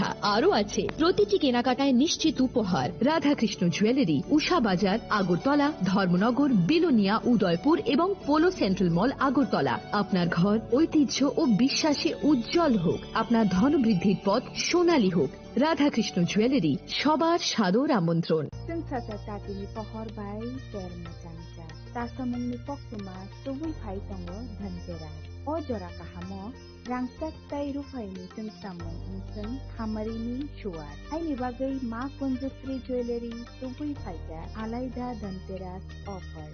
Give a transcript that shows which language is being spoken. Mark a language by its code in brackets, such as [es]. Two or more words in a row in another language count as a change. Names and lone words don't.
[bn] আরও আছে প্রতিটি কেনাকাটায় নিশ্চিত উপহার। রাধাকৃষ্ণ জুয়েলারি, উষা বাজার, আগরতলা, ধর্মনগর, বিলোনিয়া, উদয়পুর এবং পোলো সেন্ট্রাল মল, আগরতলা। আপনার ঘর ঐতিহ্য ও বিশ্বাসে উজ্জ্বল হোক, আপনার ধনবৃদ্ধির পথ সোনালী হোক। রাধাকৃষ্ণ জুয়েলারি, সবার সাদর আমন্ত্রণ। [trp] Tatini pohor bai termo changcha. Tasamungni pokuma tubui phai tongo dhantera. O jora kahamo rangsak tai rufaini sengsamung inseng hamarini shuar. Haini bagai ma konjasri jewelry tubui phaika alaida dhanteras offer.